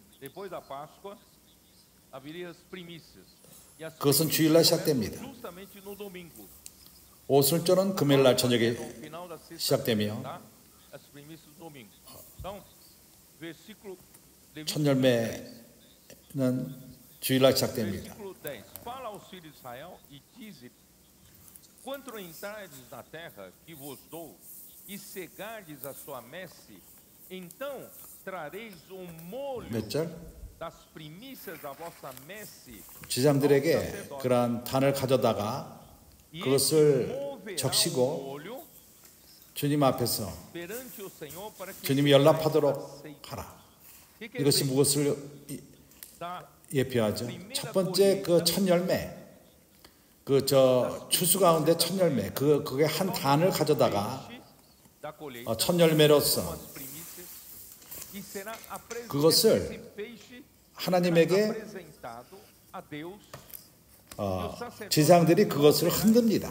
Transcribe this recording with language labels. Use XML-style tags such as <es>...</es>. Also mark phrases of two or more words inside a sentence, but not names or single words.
<ko>그것은 주일날 시작됩니다. 오순절은 금요일날 저녁에 시작되며 첫 열매는 주일날 시작됩니다.</ko> <pt>Quando entrardes na terra que vos dou e cegardes a sua messe, então trareis molho das primícias da vossa messe.</pt> <ko>지장들에게 그러한 단을 가져다가 그것을 적시고 주님 앞에서 주님이 연락하도록 하라. 이것이 무엇을 예표하죠? 첫 번째 그 첫 열매, 추수 가운데 첫 열매, 그게 한 단을 가져다가 첫 열매로서 그것을 하나님에게 제사장들이 그것을 흔듭니다.</ko>